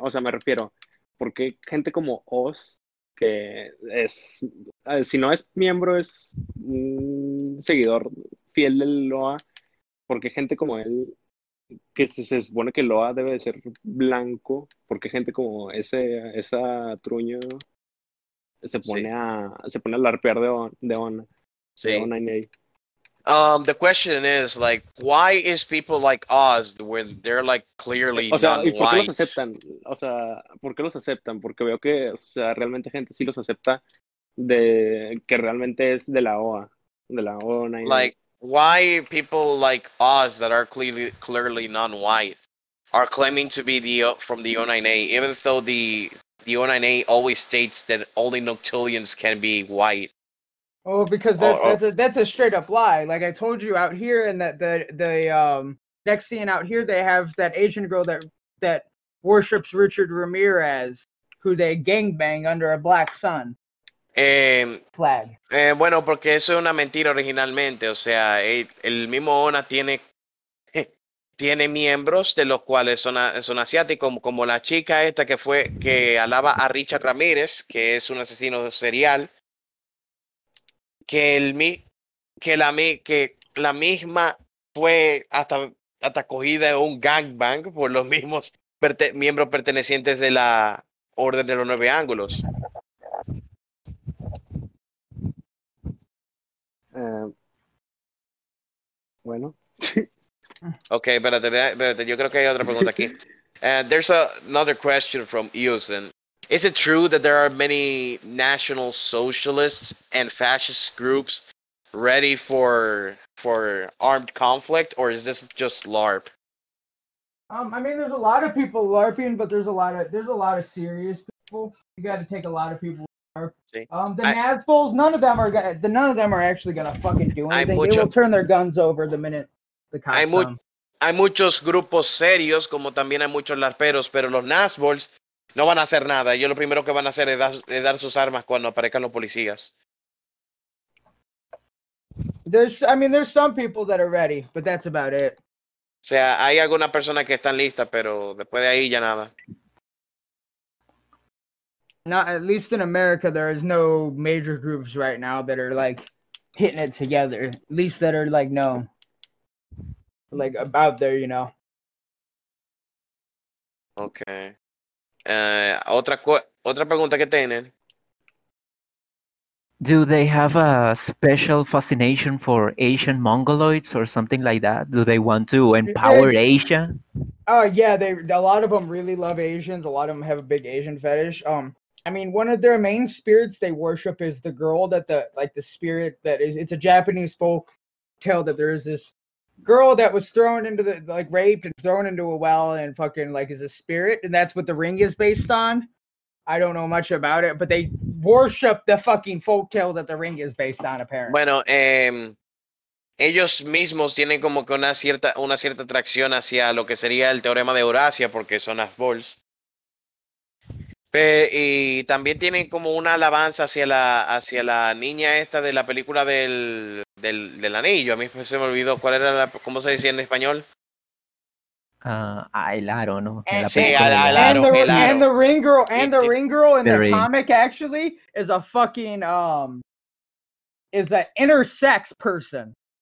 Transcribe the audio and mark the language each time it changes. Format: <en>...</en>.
<es>O sea, me refiero, ¿por qué gente como Oz, que es, si no es miembro, es un seguidor fiel del LOA, ¿por qué gente como él, que se supone que LOA debe de ser blanco, ¿por qué gente como esa truño se pone a larpear de ONA? Sí.</es> <en>The question is, like, why is people like Oz when they're, like, clearly not white?</en> <es>¿Por qué los aceptan? O sea, ¿por qué los aceptan? Porque veo que, o sea, realmente gente sí los acepta de que realmente es de la OA, de la ONA.</es> <en>Like, why people like Oz that are clearly non-white are claiming to be from the ONA, even though the ONA always states that only Noctilians can be white? Oh, because that's a straight up lie. Like I told you out here, and that the Nexian out here, they have that Asian girl that worships Richard Ramirez, who they gangbang under a black sun. Flag.</en> <es>Bueno, porque eso es una mentira originalmente. O sea, el mismo ONA tiene miembros de los cuales son asiáticos, como la chica esta que alaba a Richard Ramirez, que es un asesino serial. Que la misma fue hasta cogida en un gangbang por los mismos miembros pertenecientes de la Orden de los Nueve Ángulos. Bueno. Ok, espérate, yo creo que hay otra pregunta aquí.</es> <en>There's another question from Eusen. Is it true that there are many national socialists and fascist groups ready for armed conflict, or is this just LARP? I mean, there's a lot of people LARPing, but there's a lot of serious people. You got to take a lot of people LARP. Nazguls, none of them are actually gonna fucking do anything. They will turn their guns over the minute the cops come.</en> <es>Hay muchos grupos serios, como también hay muchos LARPeros, pero los Nazguls no van a hacer nada. Ellos lo primero que van a hacer es dar sus armas cuando aparezcan los policías.</es> <en>There's some people that are ready, but that's about it.</en> <es>O sea, hay alguna persona que están lista, pero después de ahí ya nada.</es> <en>Not at least in America, there is no major groups right now that are like hitting it together. At least that are like known. Like about there, you know.</en> <es>Okay. Otra pregunta que tienen.</es> <en>Do they have a special fascination for Asian mongoloids or something like that? Do they want to empower Asia? Yeah, a lot of them really love Asians. A lot of them have a big Asian fetish. I mean, one of their main spirits they worship is the girl that the spirit that is, it's a Japanese folk tale that there is this girl that was thrown into the, like, raped and thrown into a well and fucking, like, is a spirit, and that's what the ring is based on. I don't know much about it, but they worship the fucking folktale that the ring is based on, apparently.</en> <es>Bueno, ellos mismos tienen como que una cierta atracción hacia lo que sería el teorema de Horacia, porque son Nazguls. Y también tienen como una alabanza hacia la niña esta de la película del anillo. A mí se me olvidó cuál era la, cómo se decía en español. Ah, el aro, ¿no? En la sí, película la, del el aro.</es> <en>And the ring girl, and the ring girl in the comic actually is a fucking is an intersex person.</en>